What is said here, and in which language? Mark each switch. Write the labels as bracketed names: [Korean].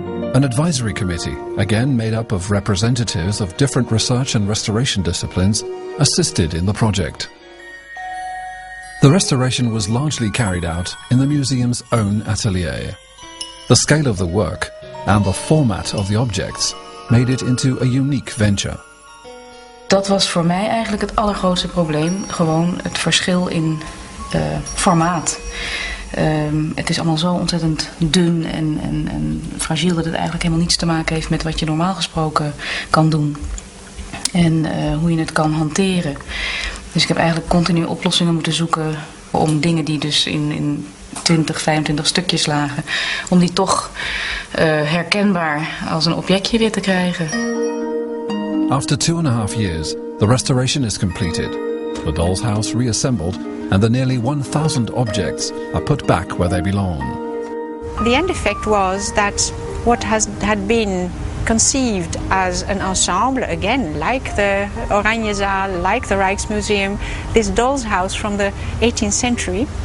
[English] An advisory committee, again made up of representatives of different research and restoration disciplines, assisted in the project. The restoration was largely carried out in the museum's own atelier. The scale of the work and the format of the objects made it into a unique venture. [Dutch] Dat was voor mij eigenlijk het allergrootste probleem. Gewoon het verschil in formaat. Het is allemaal zo ontzettend dun en fragiel dat het eigenlijk helemaal niets te maken heeft met wat je normaal gesproken kan doen. En hoe je het kan hanteren. Dus ik heb eigenlijk continu oplossingen moeten zoeken om dingen die dus in 20, 25 stukjes lagen, om die toch herkenbaar als een objectje weer te krijgen. [English] After 2.5 years, the restoration is completed, the doll's house reassembled, and the nearly 1,000 objects are put back where they belong. The end effect was that what had been conceived as an ensemble, again, like the Oranjezaal, like the Rijksmuseum, this doll's house from the 18th century,